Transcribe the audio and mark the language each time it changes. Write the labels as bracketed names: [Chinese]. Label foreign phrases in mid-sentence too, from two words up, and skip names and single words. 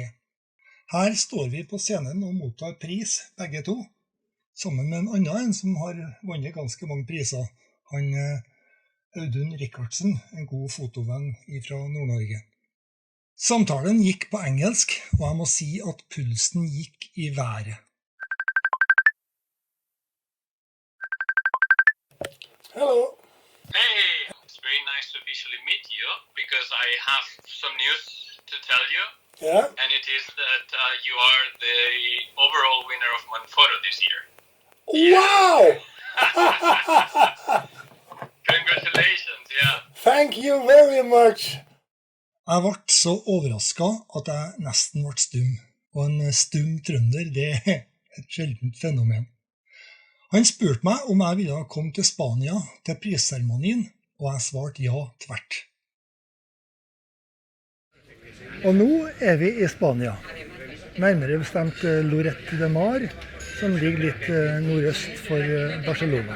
[Norwegian] Her står vi på scenen og mottar pris, begge to, sammen med en annen som har vunnet ganske mange priser. Han Audun Rikardsen, en god fotovenn fra Nord-Norge. Samtalen gikk på engelsk, og jeg må si at pulsen gikk i været. [English] Hello. Hey, it's very nice to officially meet you because I have some news to tell you. Yeah. And it is that you are the overall winner of MontPhoto this year. Wow! Congratulations, yeah. Thank you very much. [Norwegian] Jeg ble så overrasket at jeg nesten ble stum, og en stum trønder, det et sjeldent fenomen. Han spurte meg om jeg ville komme til Spania til prisseremonien, og jeg svarte ja tvert. Og nå vi i Spania, nærmere bestemt Lloret de Mar, som ligger litt nordøst for Barcelona.